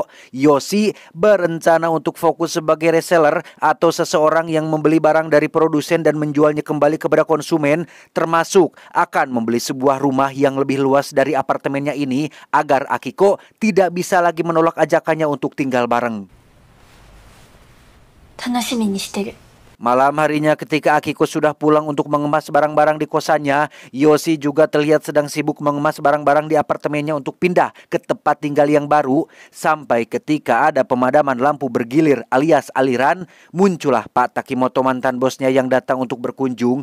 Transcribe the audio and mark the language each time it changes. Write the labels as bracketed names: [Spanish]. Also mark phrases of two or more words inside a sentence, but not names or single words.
[Indonesian] Yoshi berencana untuk fokus sebagai reseller atau seseorang yang membeli barang dari produsen dan menjualnya kembali kepada konsumen, termasuk akan membeli sebuah rumah yang lebih luas dari apartemennya ini agar Akiko tidak bisa lagi menolak ajakannya untuk tinggal bareng. [Japanese] 楽しみにしてる。 [Indonesian] Malam harinya ketika Akiko sudah pulang untuk mengemas barang-barang di kosannya, Yoshi juga terlihat sedang sibuk mengemas barang-barang di apartemennya untuk pindah ke tempat tinggal yang baru. Sampai ketika ada pemadaman lampu bergilir alias aliran, muncullah Pak Takimoto mantan bosnya yang datang untuk berkunjung.